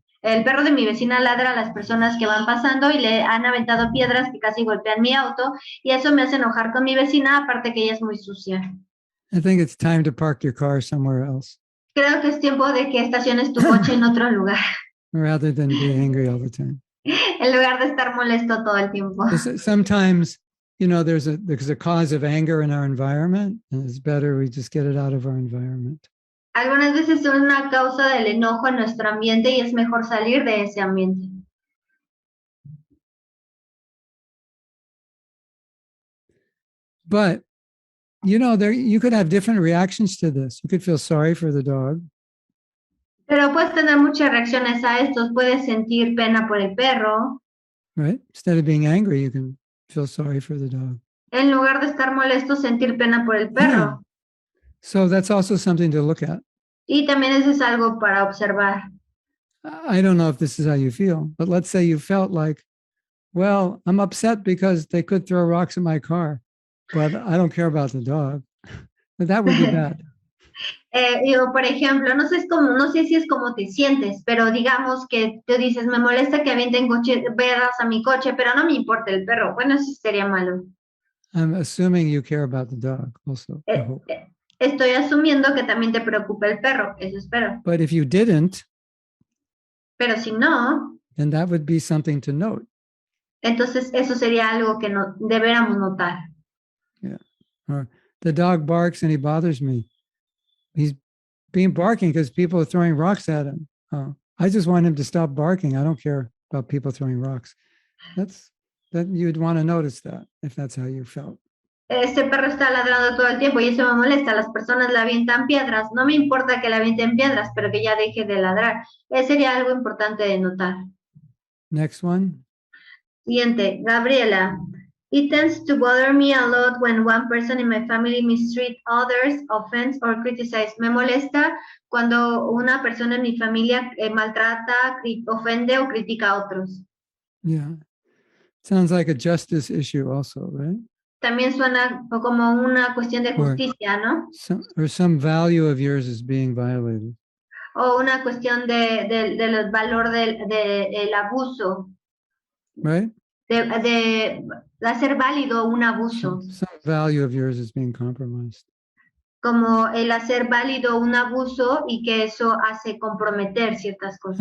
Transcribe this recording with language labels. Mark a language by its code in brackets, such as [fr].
[es] El perro de mi vecina ladra a las personas que van pasando y le han aventado piedras que casi golpean mi auto y eso me hace enojar con mi vecina, aparte que ella es muy sucia. [en] I think it's time to park your car somewhere else. [es] Creo que es tiempo de que estaciones tu coche en otro lugar. [en] Rather than be angry all the time. [es] En lugar de estar molesto todo el tiempo. [en] Sometimes, there's a cause of anger in our environment, and it's better we just get it out of our environment. [es] Algunas veces es una causa del enojo en nuestro ambiente y es mejor salir de ese ambiente. [en] But, you could have different reactions to this. You could feel sorry for the dog. [es] Pero puedes tener muchas reacciones a estos. Puedes sentir pena por el perro. [en] Right? Instead of being angry, you can feel sorry for the dog. [es] En lugar de estar molesto, sentir pena por el perro. [en] Yeah. So that's also something to look at. [es] Y también eso es algo para observar. [en] I don't know if this is how you feel, but let's say you felt like, well, I'm upset because they could throw rocks at my car, but I don't care about the dog. But that would be bad. [es] Por ejemplo, no sé si es como te sientes, pero digamos que tú dices, me molesta que avienten piedras a mi coche, pero no me importa el perro. Bueno, eso sería malo. [en] I'm assuming you care about the dog also. I hope. [es] Estoy asumiendo que también te preocupa el perro, eso espero. [en] But if you didn't, [es] pero si no, [en] then that would be something to note. [es] Entonces eso sería algo que no deberíamos notar. [en] Yeah. Or the dog barks and he bothers me. He's being barking because people are throwing rocks at him. I just want him to stop barking. I don't care about people throwing rocks. That you'd want to notice that if that's how you felt. [es] Este perro está ladrando todo el tiempo y eso me molesta. Las personas le avientan piedras. No me importa que le avienten piedras, pero que ya deje de ladrar. Sería algo importante de notar. [en] Next one. [es] Siguiente, Gabriela. [en] It tends to bother me a lot when one person in my family mistreat others, offends or criticize. [es] Me molesta cuando una persona en mi familia maltrata, ofende o critica a otros. [en] Yeah. Sounds like a justice issue also, right? [es] También suena como una cuestión de justicia, ¿no? [en] Or some value of yours is being violated. [es] O una cuestión del valor del abuso. [en] Right? [es] De hacer válido un abuso. [en] Some value of yours is being compromised. [es] Como el hacer válido un abuso y que eso hace comprometer ciertas cosas.